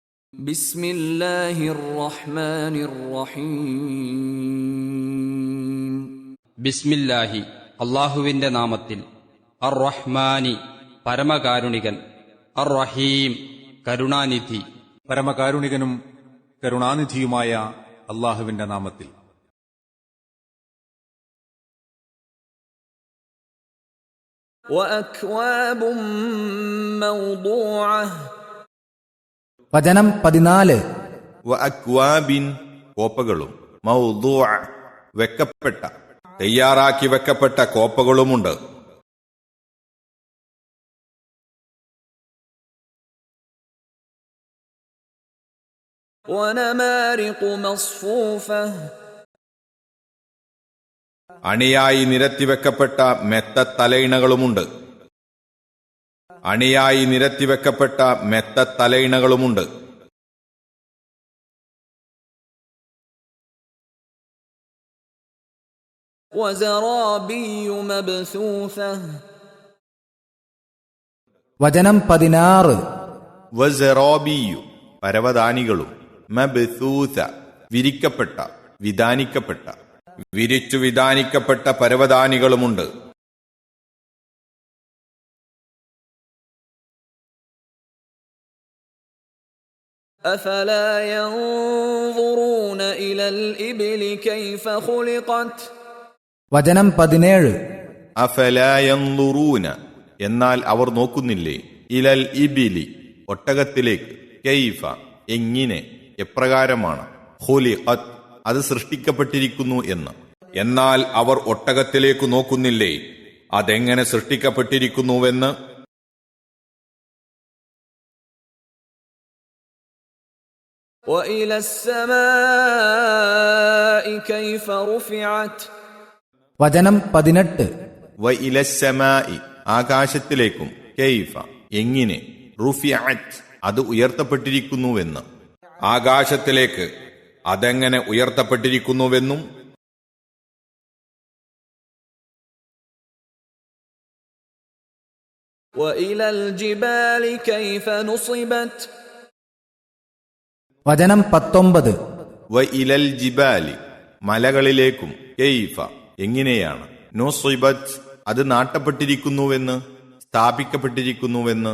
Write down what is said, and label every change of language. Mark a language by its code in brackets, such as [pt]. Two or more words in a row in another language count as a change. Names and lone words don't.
[ar] بسم الله الرحمن الرحيم [ml] ബിസ്മില്ലാഹി അല്ലാഹുവിന്റെ നാമത്തിൽ. [ar] الرحمن [ml] പരമകാരുണികൻ, [ar] الرحيم [ml] കരുണാനിധി. പരമകാരുണികനും കരുണാനിധിയുമായ അല്ലാഹുവിന്റെ നാമത്തിൽ. [ar] وأكواب موضوعة. [ml] വചനം 14. വഅക്വാബിൻ കോപ്പകളും, മൗദൂഅ വെക്കപ്പെട്ട, തയ്യാറാക്കി വെക്കപ്പെട്ട കോപ്പകളുമുണ്ട്. [ar] ونمارق مصفوفة. [ml] അണിയായി നിരത്തിവെക്കപ്പെട്ട മെത്തത്തലയിണകളുമുണ്ട്. അണിയായി നിരത്തിവെക്കപ്പെട്ട മെത്തത്തലയിണകളുമുണ്ട്. [ar] وزرابي مبثوثة. [ml] വചനം 16. വസറാബിയു പരവതാനികളും, മബ്സൂസ വിരിക്കപ്പെട്ട, വിധാനിക്കപ്പെട്ട, വിരിച്ചു വിധാനിക്കപ്പെട്ട പരവതാനികളുമുണ്ട്. [ar] أفلا ينظرون إلى الإبل كيف خلقت. [ml] വചനം 17. [ar] أفلا ينظرون [ml] എന്നാൽ അവർ നോക്കുന്നില്ലേ, [ar] إلى الإبل [ml] ഒട്ടകത്തിലേക്ക്, കൈഫ എങ്ങിനെ, എപ്രകാരമാണ്, ഖുലിഖത് അത് സൃഷ്ടിക്കപ്പെട്ടിരിക്കുന്നു എന്ന്. എന്നാൽ അവർ ഒട്ടകത്തിലേക്ക് നോക്കുന്നില്ലേ, അതെങ്ങനെ സൃഷ്ടിക്കപ്പെട്ടിരിക്കുന്നുവെന്ന്. [ar] وإلى السماء كيف رفعت. [ml] വചനം 18. [ar] وإلى السماء [ml] ആകാശത്തിലേക്കും, കൈഫ എങ്ങിനെ, റുഫിഅത് അത് ഉയർത്തപ്പെട്ടിരിക്കുന്നുവെന്ന്. ആകാശത്തിലേക്ക് അതെങ്ങനെ ഉയർത്തപ്പെട്ടിരിക്കുന്നുവെന്നും. [ar] وإلى الجبال كيف نصبت. [ml] വചനം 19. [ar] وإلى الجبال [ml] മലകളിലേക്കും, കൈഫ എങ്ങനെയാണ്, നുസിബത് അത് നാട്ടപ്പെട്ടിരിക്കുന്നുവെന്ന്, സ്ഥാപിക്കപ്പെട്ടിരിക്കുന്നുവെന്ന്.